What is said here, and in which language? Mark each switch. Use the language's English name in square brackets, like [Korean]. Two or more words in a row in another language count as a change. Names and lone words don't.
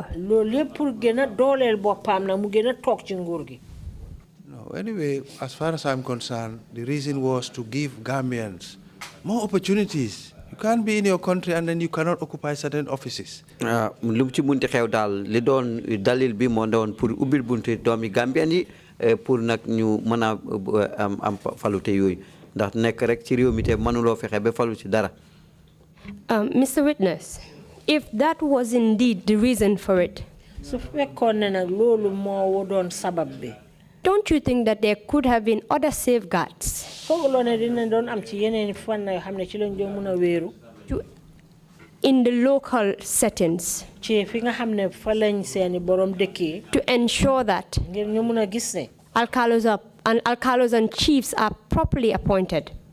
[English] No, anyway, as far as I'm concerned, the reason was to give Gambians more opportunities. You can't be in your country and then you cannot occupy certain offices. [Wolof] Lu ci munti xew daal li doon dalil bi moo doon pour ubbil bunti doomi Gambian yi pour nag ñu mën a am falute yooyu ndax nekk rek ci réew mi te mënuloo fexe ba falu ci dara. [English] Mr. Witness, if that was indeed the reason for it, [Wolof] su fekkoon ne nag loolu moo doon sabab bi. [English] Don't you think that there could have been other safeguards in the local settings to ensure that alcalos and chiefs are properly appointed?